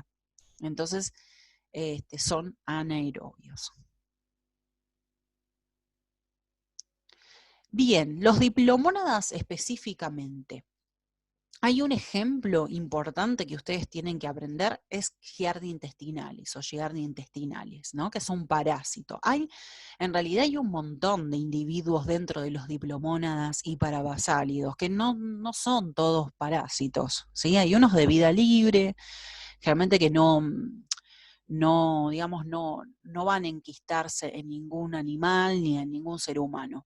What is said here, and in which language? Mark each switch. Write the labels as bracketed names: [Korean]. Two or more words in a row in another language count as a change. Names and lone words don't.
[Spanish] Entonces, son anaerobios. Bien, los diplomónadas específicamente Hay un ejemplo importante que ustedes tienen que aprender, es Giardia intestinalis o Giardia intestinalis, ¿no? Que es un parásito. En realidad hay un montón de individuos dentro de los diplomónadas y parabasálidos, que no son todos parásitos, ¿sí? Hay unos de vida libre, generalmente que digamos, no van a enquistarse en ningún animal ni en ningún ser humano.